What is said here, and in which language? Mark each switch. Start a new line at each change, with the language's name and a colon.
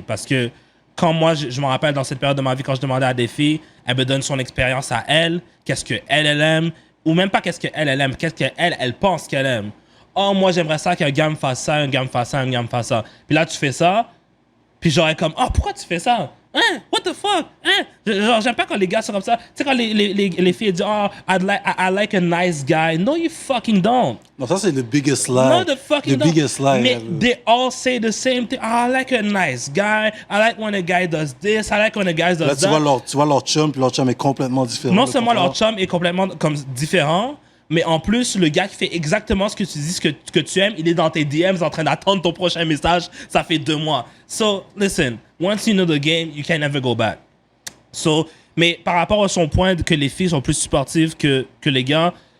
French: Parce que quand moi, je me rappelle dans cette période de ma vie, quand je demandais à des filles, elle me donne son expérience à elle, qu'est-ce qu'elle aime, ou même pas qu'est-ce qu'elle aime, qu'est-ce qu'elle pense qu'elle aime. Oh, moi, j'aimerais ça qu'un gars me fasse ça, un gars me fasse ça, un gars me fasse ça. Puis là, tu fais ça, puis genre, elle est comme, pourquoi tu fais ça? Hein?
English: What the fuck?
French: Hein? Genre, j'aime pas quand les gars sont comme ça. Tu sais, quand les filles disent,
English: I like a nice guy. No, you fucking don't.
French: Non, ça, c'est
English: the biggest lie. No, the fucking the biggest lie. Mais they all say the same thing. I like a nice guy. I like when a guy does this. I like when a guy does that.
French: Là, tu vois leur chum, puis leur chum est complètement différent. Non seulement leur chum est complètement différent, mais en plus, le gars qui fait exactement ce que tu dis, ce que tu aimes, il est dans tes DMs en train d'attendre ton prochain message. Ça fait 2 mois.
English: So, listen, once you know the game, you can never go back.
French: So, mais par rapport à son point que les filles sont plus sportives que les gars,